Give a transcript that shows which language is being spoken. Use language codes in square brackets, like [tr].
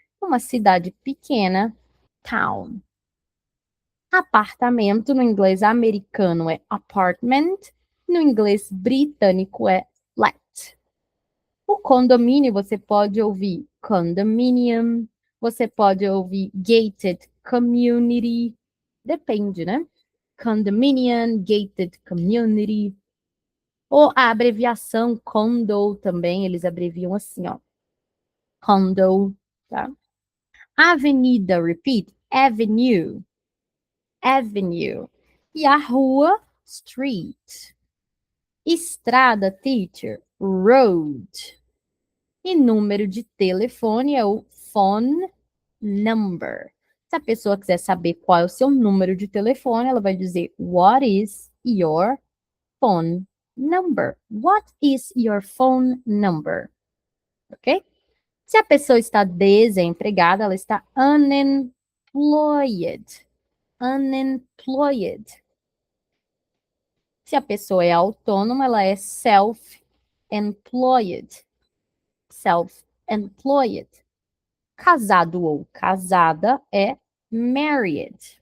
[pt] Uma cidade pequena, town. Apartamento, no inglês americano, é apartment. No inglês britânico, é flat. O condomínio, você pode ouvir condominium, você pode ouvir gated community, depende, né? [en] Condominium, gated community. [pt] Ou a abreviação condo também, eles abreviam assim, ó. Condo, tá? Avenida, repeat, avenue, avenue. E a rua, street. Estrada, teacher, road. E número de telefone é o phone number. Se a pessoa quiser saber qual é o seu número de telefone, ela vai dizer [en] what is your phone number? What is your phone number? [pt] Ok? Se a pessoa está desempregada, ela está unemployed. Unemployed. Se a pessoa é autônoma, ela é self-employed. Self-employed. Casado ou casada é married.